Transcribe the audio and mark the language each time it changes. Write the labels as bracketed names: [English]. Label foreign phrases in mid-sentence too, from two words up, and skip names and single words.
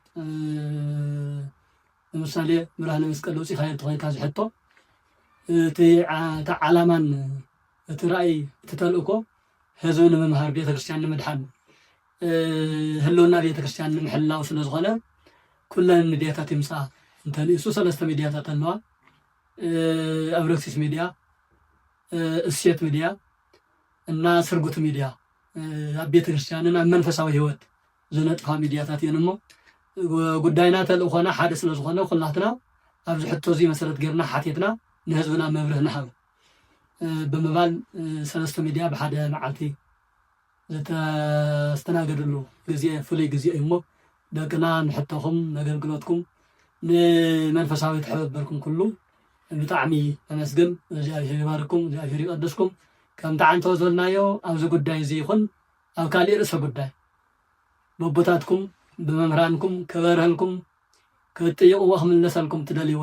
[Tigrinya] ለምሳሌ ብርሃነ መስቀል ውፅእ ካይር ተኸይካ ዝሕቶ እቲ ዓላማን እቲ ራእይ እቲ ተልእኮ ህዝቢ ንምምሃር ቤተክርስትያን ንምድሓን ህልውና ቤተክርስትያን ንምሕላው ስለ ዝኾነ ኩለን ሚድያታት ይምፃ እንተንእሱ ሰለስተ ሚድያታት ኣለዋ አብረክሲስ ሚዲያ እሴት ሚዲያ እና ስርጉት ሚዲያ ኣብ ቤተክርስትያንን ኣብ መንፈሳዊ ህይወት ዝነጥፋ ሚድያታት እየን እሞ ጉዳይና ተልእኾና ሓደ ስለ ዝኾነ ኩላትና ኣብዚ ሕቶ እዚ መሰረት ጌርና ሓቲትና ንህዝብና መብርህ ንሃብ ብምባል ሰለስተ ሚድያ ብሓደ መዓልቲ ዝተስተናገድሉ ግዜ ፍሉይ ግዜ እዩ እሞ ደቅና ንሕቶኹም ነገልግሎትኩም ንመንፈሳዊ ተሕበርኩም ኩሉ ብጣዕሚ ተመስግን እግዚአብሔር ይባርኩም እግዚአብሔር ይቀድስኩም ከም ተዓንቶ ዘለናዮ ኣብዚ ጉዳይ እዚ ይኹን ኣብ ካልእ ርእሰ ጉዳይ በቦታትኩም ብመምህራንኩም ከበርህልኩም ክትጥይቁዎ ክምለሰልኩም ትደልይዎ